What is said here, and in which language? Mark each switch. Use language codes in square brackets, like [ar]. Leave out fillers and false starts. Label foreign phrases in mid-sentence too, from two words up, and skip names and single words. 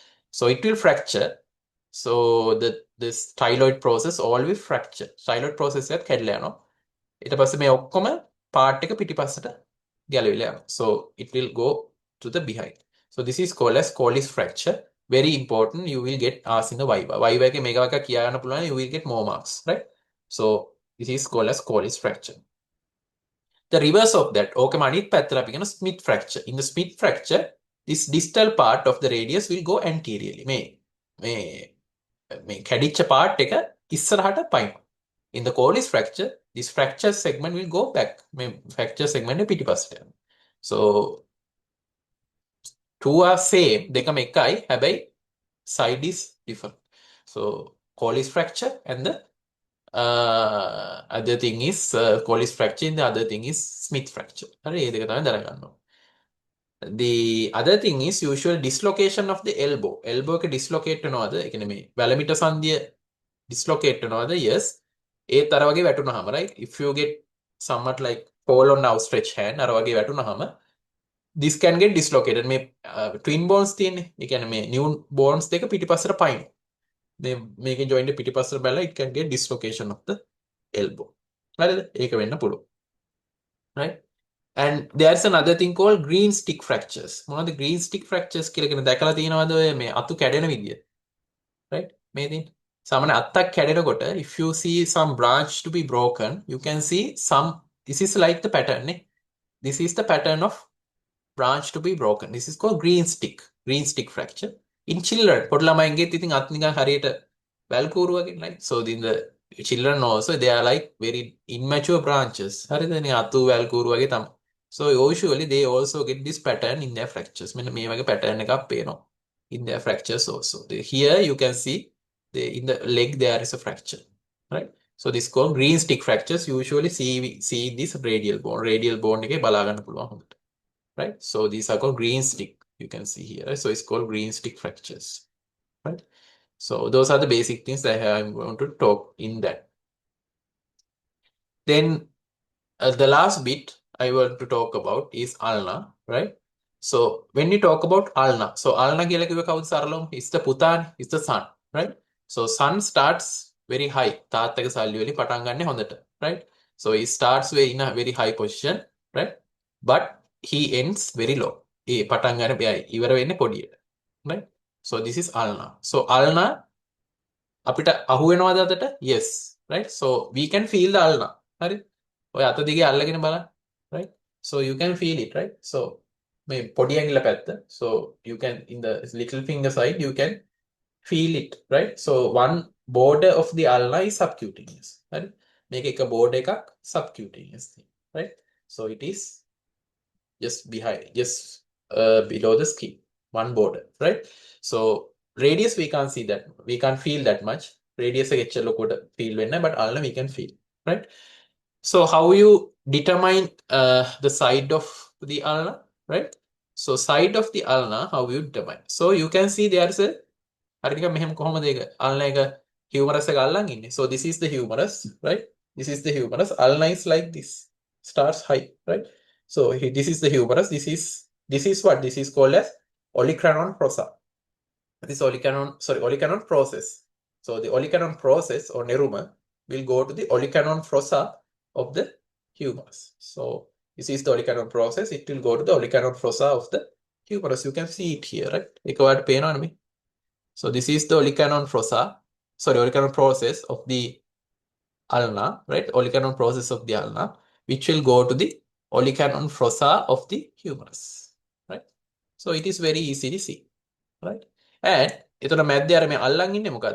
[en] So this styloid process all will fracture. Styloid process [si] එකත් කැඩලා යනවා. ඊට පස්සේ මේ ඔක්කොම part එක පිටිපස්සට ගැලවිලා යනවා. [en] So it will go to the behind. So this is called as Colles fracture. Very important. You will get asked in the Viva. [si] Viva එකේ මේක වගේ කියා ගන්න පුළුවන්. [en] You will get more marks, right? So this is called as Colles fracture. The reverse of that, [si] ඕකම අනිත් පැත්තට අපි කියන [en] Smith fracture. In the Smith fracture, this distal part of the radius will go anteriorly. [si] මේ කැඩිච්ච part එක ඉස්සරහට පයින්. [en] In the Colles fracture, this fracture segment will go back. [si] මේ [en] fracture segment [si] එක පිටිපස්සට යනවා. [en] So two are same, [si] දෙකම එකයි. [en] හැබැයි side is different. So Colles fracture and the other thing is Colles fracture and the other thing is Smith fracture. [si] හරි ඒ දෙක තමයි දැනගන්න ඕනේ. [en] The other thing is usual dislocation of the elbow. [si] Elbow එක dislocate වෙනවද? ඒ කියන්නේ මේ වැලමිට සංදිය dislocate වෙනවද? Yes. ඒත් අර වගේ වැටුනහම, [en] right? If you get somewhat like fall on outstretched hand [si] අර වගේ වැටුනහම [en] this can get dislocated. [si] මේ [en] twin bones [si] තියෙන්නේ. ඒ කියන්නේ මේ [en] new bones [si] දෙක පිටිපස්සට පයින්. මේකේ joint එක පිටිපස්සට බැලලා [en] it can get dislocation of the elbow. [si] හරිද? ඒක වෙන්න පුළුවන්. [en] Right? And there's another thing called green stick fractures. [si] මොනවද [en] green stick fractures [si] කියලා කියන දැකලා තියෙනවද ඔය මේ අතු කැඩෙන විදිය? [en] Right? [si] මේ තියෙන සාමාන්‍ය අත්තක් කැඩෙනකොට [en] if you see some branch to be broken, you can see some, this is like the pattern නේ. This is the pattern of branch to be broken. This is called green stick fracture. In children, [si] පොඩි ළමයින්ගෙත් ඉතින් අත් නිකන් හරියට වැල්කූරු වගේ, [en] right? So in the children also they are like very immature branches. [si] හරිද? නේ අතු වැල්කූරු වගේ තමයි. [en] So usually they also get this pattern in their fractures. [si] මෙන්න මේ වගේ pattern එකක් පේනවා [en] in their fractures also. Here you can see in the leg there is a fracture, right? So this is called green stick fractures. Usually see this radial bone [si] එකේ බලා ගන්න පුළුවන් හොඳට. [en] Right? So these are called green stick. You can see here. Right? So it's called green stick fractures. Right? So those are the basic things that I'm going to talk in that. Then the last bit I want to talk about is ulna. Right? So when you talk about ulna, so ulna [si] කියලා කිව්ව කවුද සරලවම? [en] It's the පුතානේ, it's the son. Right? So sun starts very high. [si] තාත්තගේ සල්ලි වලින් පටන් ගන්න හොඳට. [en] Right? So it starts in a very high position. Right? But he ends very low. [si] ඒ පටන් ගන්න ඉවර වෙන්නේ පොඩියට. [en] Right? So this is ulna. So ulna [si] අපිට අහු වෙනවද අතට? [en] Yes. Right? So we can feel the ulna. [si] හරි? ඔය අත දිගේ අල්ලගෙන බලන්න. [en] Right? So you can feel it, right? So [si] මේ පොඩි ඇඟිල්ල පැත්ත. [en] So you can in the little finger side you can feel it, right? So one border of the ulna is subcutaneous. [si] හරි? මේක එක border එකක් [en] subcutaneous thing, [si] right? [en] So it is just behind, just below the skin, one border, right? So radius we can't see that, we can't feel that much. [si] Radius එක එච්චර ලොකුට feel වෙන්නේ නැහැ, [en] but ulna we can feel, right? So how you determine the side of the ulna, right? So side of the ulna, how you determine? So you can see there is a [si] හරි නිකන් මෙහෙම කොහොමද ඒක ulna එක humerus එක අල්ලන් ඉන්නේ. [en] So this is the humerus, right? This is the humerus. Ulna is like this, starts high, right? So this is the humerus. This is what this is called as olecranon fossa. This olecranon process. So the olecranon process or neruma will go to the olecranon fossa of the humerus. So this is the olecranon process. It will go to the olecranon fossa of the humerus. You can see it here, right? [si] එකවරට පේනවනේ මේ. [en] So this is the olecranon process of the ulna, right? Olecranon process of the ulna, which will go to the olecranon fossa of the humerus, right? So it is very easy to see, right? [si] And එතන මැද්දේ අර මේ අල්ලන් ඉන්නේ මොකද්ද?